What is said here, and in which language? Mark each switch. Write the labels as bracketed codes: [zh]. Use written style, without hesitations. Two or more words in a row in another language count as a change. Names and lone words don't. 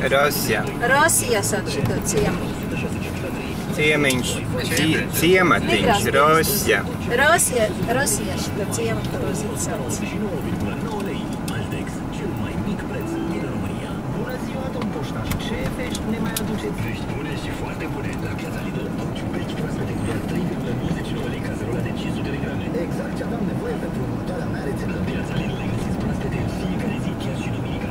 [lv] Rosija. Rosija sauc šito ciemu. Ciemiņš, ciematiņš, Rosija. Rosija šito ciemu, Rozija sauc. [ro] Exact ce aveam nevoie pentru următoarea mea rețetă. Piața Lidl le găsiți proaspete în fiecare zi, chiar și duminica.